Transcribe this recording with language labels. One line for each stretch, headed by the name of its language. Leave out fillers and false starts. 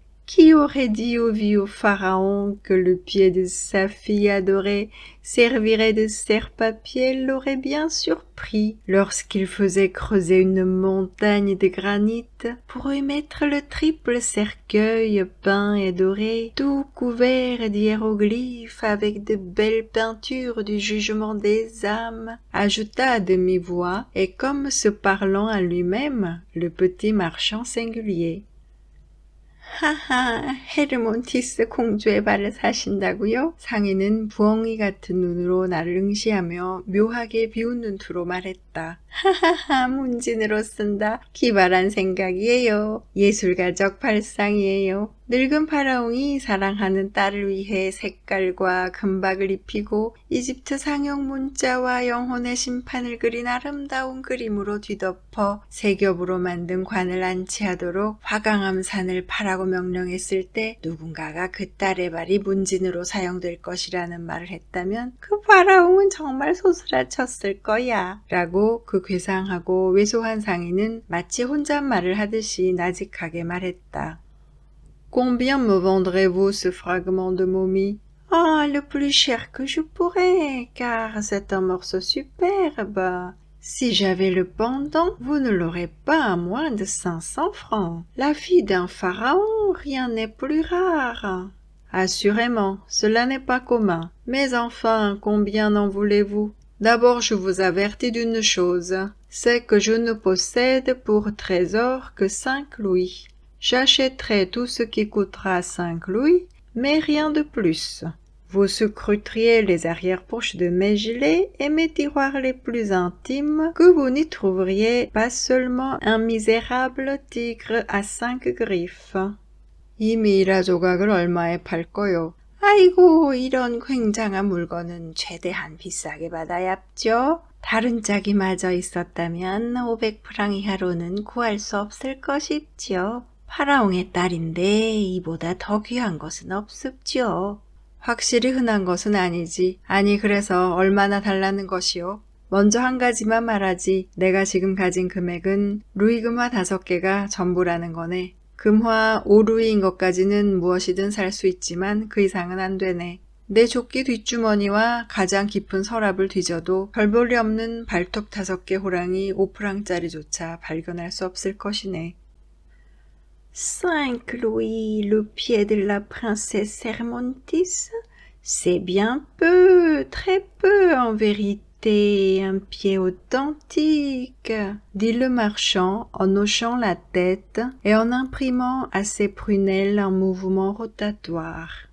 French: Qui aurait dit au vieux pharaon que le pied de sa fille adorée servirait de serre-papier l'aurait bien surpris lorsqu'il faisait creuser une montagne de granit pour y mettre le triple cercueil peint et doré, tout couvert d'hiéroglyphes avec de belles peintures du jugement des âmes, ajouta à demi-voix et comme se parlant à lui-même le petit marchand singulier.
Korean: 하하, 헤르몬티스 공주의 발을 사신다고요? 상인은 부엉이 같은 눈으로 나를 응시하며 묘하게 비웃는 투로 말했다. 하하하, 문진으로 쓴다. 기발한 생각이에요. 예술가적 발상이에요. 늙은 파라옹이 사랑하는 딸을 위해 색깔과 금박을 입히고 이집트 상형 문자와 영혼의 심판을 그린 아름다운 그림으로 뒤덮어 세 겹으로 만든 관을 안치하도록 화강암산을 파라고 명령했을 때 누군가가 그 딸의 발이 문진으로 사용될 것이라는 말을 했다면 그 파라옹은 정말 소스라쳤을 거야 라고 그 괴상하고 왜소한 상인은 마치 혼잣말을 하듯이 나직하게 말했다.
French: Combien me vendrez-vous ce fragment de momie? Ah, le plus cher que je pourrais, car c'est un morceau superbe. Si j'avais le pendant, vous ne l'aurez pas à moins de 500 francs. La fille d'un pharaon, rien n'est plus rare. Assurément, cela n'est pas commun. Mais enfin, combien en voulez-vous? D'abord, je vous avertis d'une chose, c'est que je ne possède pour trésor que 5 louis. J'achèterai tout ce qui coûtera 5 louis, mais rien de plus. Vous scruteriez les arrière-poches de mes gilets et mes tiroirs les plus intimes que vous n'y trouveriez pas seulement un misérable tigre à 5 griffes.
Korean: 이 미이라 조각을 얼마에 팔 거요? 아이고, 이런 굉장한 물건은 최대한 비싸게 받아야죠. 다른 짝이 마저 있었다면 500프랑 이하로는 구할 수 없을 것이지요. 파라옹의 딸인데 이보다 더 귀한 것은 없습지요. 확실히 흔한 것은 아니지. 아니 그래서 얼마나 달라는 것이요? 먼저 한 가지만 말하지. 내가 지금 가진 금액은 루이금화 5개가 전부라는 거네. 금화 5루이인 것까지는 무엇이든 살 수 있지만 그 이상은 안 되네. 내 조끼 뒷주머니와 가장 깊은 서랍을 뒤져도 별 볼이 없는 발톱 5개 호랑이 5프랑짜리조차 발견할 수 없을 것이네.
French: 5 louis le pied de la princesse Hermontis, c'est bien peu, très peu en vérité, un pied authentique, dit le marchand en hochant la tête et en imprimant à ses prunelles un mouvement rotatoire.